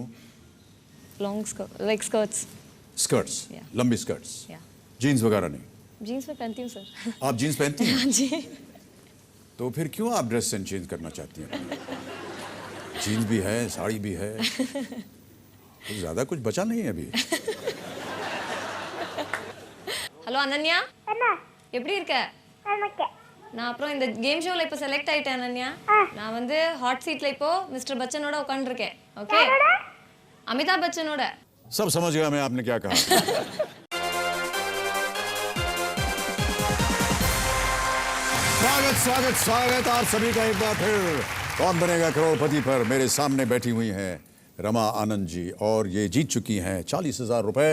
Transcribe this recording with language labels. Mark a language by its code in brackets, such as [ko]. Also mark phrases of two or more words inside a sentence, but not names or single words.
[en] long like skirts. [hi] स्कर्ट्स, लंबी स्कर्ट्स, जीन्स वगैरह नहीं? जीन्स में पहनती हूँ सर। आप जीन्स पहनती हैं? हाँ जी। तो फिर क्यों आप [en] dress sense change [hi] करना चाहती हैं? जीन्स भी है, साड़ी भी है, कुछ ज्यादा कुछ बचा नहीं है अभी। [ta] ஹலோ அனன்யா, எப்படி இருக்க? நான் அப்புறம் இந்த [en] game show [ta] இப்போ செலக்ட் ஆயிட்டேன் அனன்யா. நான் வந்து [en] hot seat [ta] இப்போ மிஸ்டர் बच्चनோட உட்கார்ந்திருக்கேं. ஓகே? अमिताभ बच्चनோட। [hi] सब समझ गया मैं आपने क्या कहा। स्वागत स्वागत स्वागत आप सभी का एक बार फिर कौन बनेगा करोड़पति पर। मेरे सामने बैठी हुई हैं रमा आनंद जी, और ये जीत चुकी हैं 40,000 रुपए।